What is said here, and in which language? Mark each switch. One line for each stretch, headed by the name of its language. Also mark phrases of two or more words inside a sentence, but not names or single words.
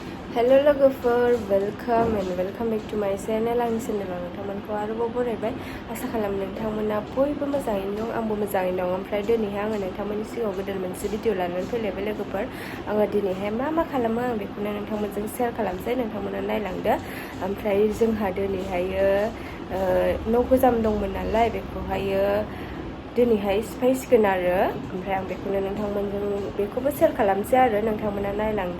English: Hello logofer, welcome and welcome back to my channel.
Bodo: आंनि चेनेलाव नोंथांमोनखौ आरोबाव बरायबाय। आसा खालामो नोंथांमोना बयबो मोजाङैनो दं, आंबो मोजाङैनो दं। ओमफ्राय दिनैहाय आङो नोंथांमोननि सिगाङाव गोदान मोनसे भिडिअ लानानै फैलायबाय लोगोफोर। आङो दिनैहाय मा खालामो आं बेखौनो नोंथांमोनजों शेयार खालामसै, नोंथांमोना नायलांदो। ओमफ्राय जोंहा दिनैहायो न' गोजाम दंमोन नालाय बेखौहायो दिनैहाय सिफायसिगोन आरो ओमफ्राय आं बेखौनो नोंथांमोनजों बेखौबो शेयार खालामसै आरो नोंथांमोना नायलांदो।